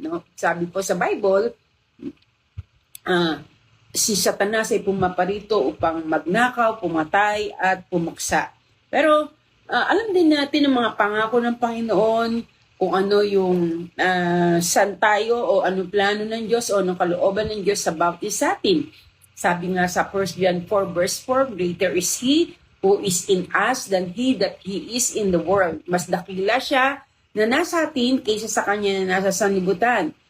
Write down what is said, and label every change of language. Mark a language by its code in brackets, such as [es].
[tl] No? Sabi po sa Bible, si Satanas ay pumaparito upang magnakaw, pumatay, at pumaksa. Pero alam din natin ang mga pangako ng Panginoon, kung ano yung saan tayo o anong plano ng Diyos o anong kalooban ng Diyos about sa atin. Sabi nga sa [en] 1 John 4 verse 4, greater is He who is in us than he that He is in the world. [tl] Mas dakila siya na nasa atin kaysa sa Kanya na nasa sanlibutan.